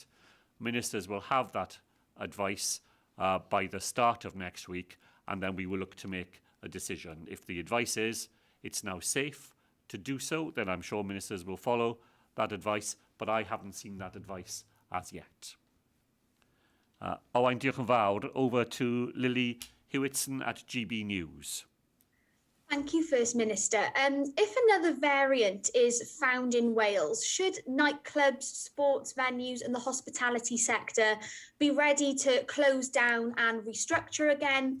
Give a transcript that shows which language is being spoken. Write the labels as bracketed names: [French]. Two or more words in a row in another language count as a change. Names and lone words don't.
[English] Ministers will have that advice by the start of next week, and then we will look to make a decision. If the advice is it's now safe to do so, then I'm sure ministers will follow that advice, but I haven't seen that advice as yet. [Welsh] Owain, diolch yn fawr. [English] Over to Lily Hewitson at GB News. Thank you, First Minister. If another variant is found in Wales, should nightclubs, sports venues and the hospitality sector be ready to close down and restructure again?